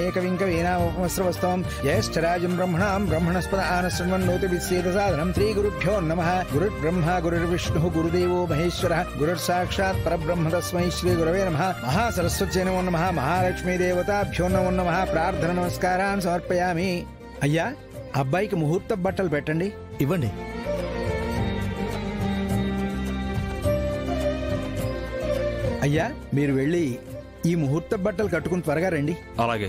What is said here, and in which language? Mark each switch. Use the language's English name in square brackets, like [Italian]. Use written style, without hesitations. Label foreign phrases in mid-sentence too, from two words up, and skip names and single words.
[Sanskrit] कविं कवीनामुपमस्रवस्तवं ज्येष्ठराजं ब्रह्मणां ब्रह्मणस्पद आनशृण्वन्नोतिभिस्सेदसादनं श्रीगुरुभ्यो नमः गुरुर्ब्रह्मा गुरुर्विष्णुः गुरुदेवो महेश्वरः गुरुर्साक्षात् परब्रह्म तस्मै श्रीगुरवे नमः महासरस्वत्यै नमो नमः महालक्ष्मीदेवताभ्यो नमो नमः प्रार्थना नमस्कारान् समर्पयामि [Telugu] అయ్యా అబ్బాయికి ముహూర్త బట్టలు పెట్టండి ఇవ్వండి అయ్యా మీరు వెళ్ళి ఈ ముహూర్త బట్టలు కట్టుకుని త్వరగా రండి అలాగే